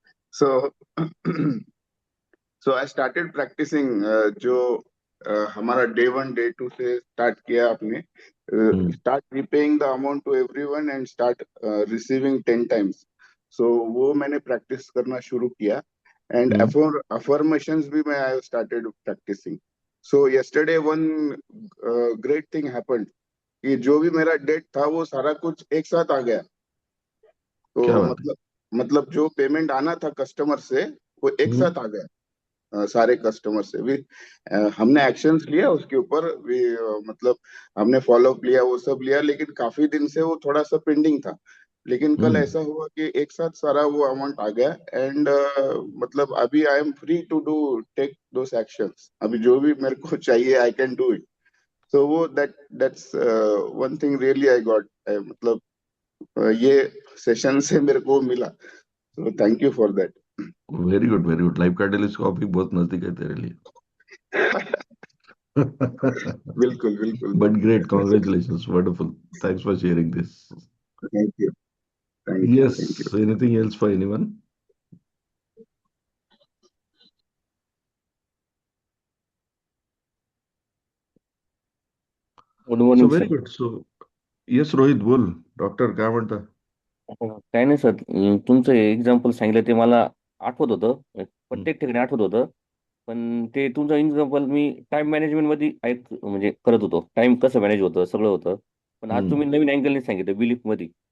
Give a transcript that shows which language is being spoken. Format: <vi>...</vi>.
<en>so, so I started practicing</en> <hi>जो हमारा</hi> <en>day 1 day 2 से start</en> <hi>किया आपने,</hi> <en>start repaying the amount to everyone and start receiving 10 times.</en> <hi>So वो मैंने practice करना शुरू किया,</hi> <en>and affirmations</en> <hi>भी मैं</hi> <en>I started practicing. So yesterday one great thing happened</en> <hi>कि जो भी मेरा डेट था वो सारा कुछ एक साथ आ गया. क्या तो बात है. मतलब जो पेमेंट आना था कस्टमर से वो एक साथ आ गया. सारे कस्टमर से भी हमने एक्शंस लिया उसके ऊपर भी, मतलब हमने फॉलो अप लिया वो सब लिया, लेकिन काफी दिन से वो थोड़ा सा पेंडिंग था. लेकिन कल ऐसा हुआ कि एक साथ सारा वो अमाउंट आ गया एंड मतलब अभी</hi> <en>I am free to do take those actions.</en> <hi>अभी जो भी मेरे को चाहिए</hi> <en>I can do it. So वो that's one thing really I got.</en> <hi>मतलब ये सेशन से मेरे को मिला.</hi> <en>So thank you for that. Very good, very good.</en> <hi>Life catalyst का ऑफिस बहुत नजदीक है तेरे लिए. बिल्कुल बिल्कुल.</hi> <en>But great, congratulations, wonderful. Thanks for sharing this. Thank you. Thank you. Yes, thank you. anything else for anyone? Good So morning very sir. good. So yes, Rohit,</en> <hi>बोल.</hi> <mr>Doctor काय म्हणता? काय नाही सर, तुमचं एक्झाम्पल सांगितलं ते मला आठवत होतं, प्रत्येक ठिकाणी आठवत होतं. पण ते तुमचं एक्झाम्पल मी टाइम मॅनेजमेंट मध्ये म्हणजे करत होतो. टाइम कसं मॅनेज होतं सगळं होतं. पण आज तुम्ही नवीन अँगलने सांगितलं बिलीफ मध्ये.</mr>